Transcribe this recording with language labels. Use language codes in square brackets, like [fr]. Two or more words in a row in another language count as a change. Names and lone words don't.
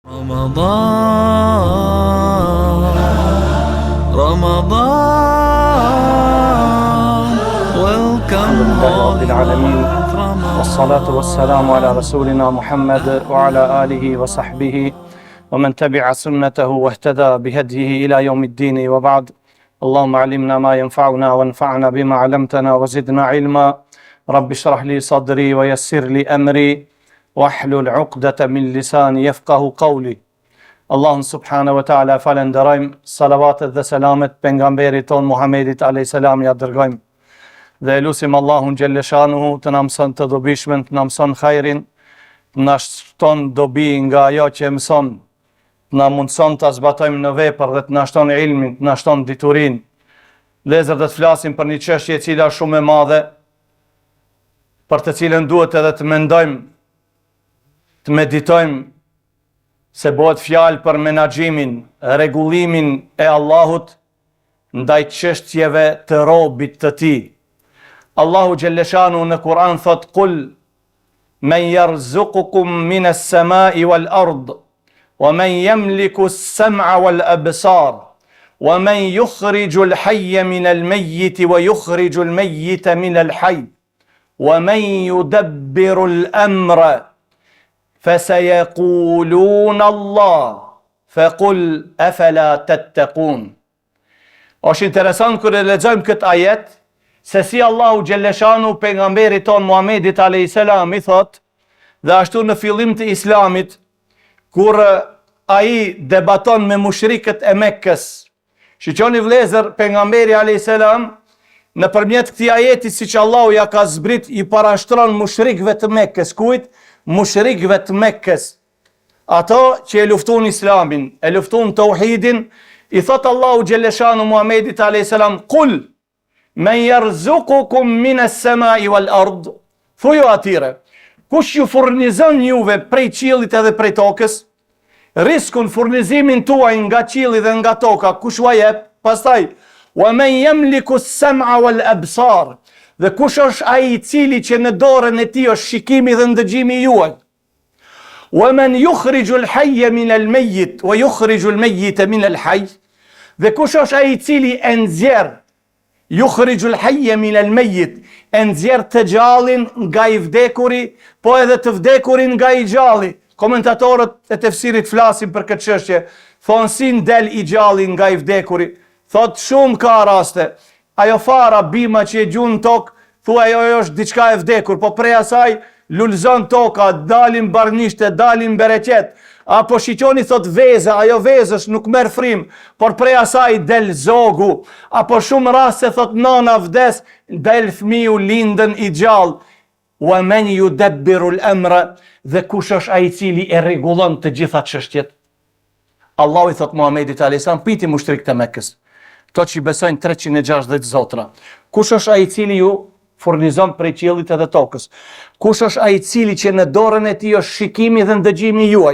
[ar] رب العالمين والصلاة والسلام على رسولنا محمد وعلى آله وصحبه ومن تبع سنته واهتدى بهديه إلى يوم الدين وبعد. اللهم علمنا ما ينفعنا وانفعنا بما علمتنا وزدنا علما. رب اشرح لي صدري ويسر لي أمري واحلل عقدة من لساني يفقه قولي. [sq] Allahun [ar] سبحانه وتعالى [sq] falenderojmë, salavatet dhe selamet pejgamberit ton Muhammedit [ar] عليه السلام [sq] ja dërgojmë. Dhe lutim Allahun xhelleshanuhu të na mëson të dobishmen, të na mëson hajrin, të na shton dobi nga ajo që mëson, të na mundson ta zbatojmë në vepër dhe të na shton ilmin, të na shton diturinë. Lezër dhe të flasim për një çështje e cila është shumë e madhe, për të cilën duhet edhe të mendojmë, të meditojmë, se bëhet fjalë për menaxhimin, rregullimin e Allahut ndaj çështjeve të robit të tij. Allahu xhelleshanu në Kur'an thot: [ar] "قل من يرزقكم من السماء والأرض ومن يملك السمع والأبصار ومن يخرج الحي من الميت ويخرج الميت من الحي ومن يدبر الأمر فَسَيَقُولُونَ اللَّهُ فَقُلْ أَفَلَا تَتَّقُونَ." [sq] Është interesant kur e lexojmë këtë ajet, se si Allahu xhelleshanu pejgamberit ton Muhammedit [ar] عليه السلام [sq] i thot, dhe ashtu në fillim të Islamit, kur ai debaton me mushrikët e Mekkës. Shiqoni vëllezër, pejgamberi [ar] عليه السلام [sq] nëpërmjet këtij ajeti, siç Allahu ja ka zbrit, i parashtron mushrikëve të Mekkës, kujt? Mushrikëve të Mekkës, ato që e luftun Islamin, e luftun tauhidin, i thot Allahu xhelleshanu Muhammedit [ar] عليه السلام: "قل من يرزقكم من السماء والأرض." [sq] Thuaju atyre, kush ju furnizon juve prej qiellit edhe prej tokës? Riskun, furnizimin tuaj nga qielli dhe nga toka, kush ua jep? Pastaj, [ar] "ومن يملك السمع والأبصار." [sq] Dhe kush është ai i cili që në dorën e tij është shikimi dhe ndëgjimi juaj? [ar] "ومن يخرج الحي من الميت ويخرج الميت من الحي." [sq] Dhe kush është ai i cili e nxjerr, [ar] يخرج الحي من الميت, [sq] e nxjerr të gjallin nga i vdekuri, po edhe të vdekurin nga i gjalli. Komentatorët e tefsirit flasin për këtë çështje, thonë si ndel i gjalli nga i vdekuri. Thot shumë ka raste. Ajo fara bima që e gjun tokë, thua ajo është diçka e vdekur, po prej asaj lulzon toka, dalin barnishte, dalin bereqet, apo shiqoni thot veza, ajo vezësh nuk merr frim, por prej asaj del zogu, apo shumë raste thot nana vdes, del fëmiu lindën i gjallë. [ar] "ومن يدبر الأمر", [sq] dhe kush është ai i cili e rregullon të gjitha çështjet? Allahu i thot Muhamedit [ar] عليه السلام, [sq] piti mushrikët e Mekkës, to që i besojnë 360 zotra. Kush është ai i cili ju furnizon prej qiellit edhe tokës? Kush është ai i cili që në dorën e tij është shikimi dhe ndëgjimi juaj?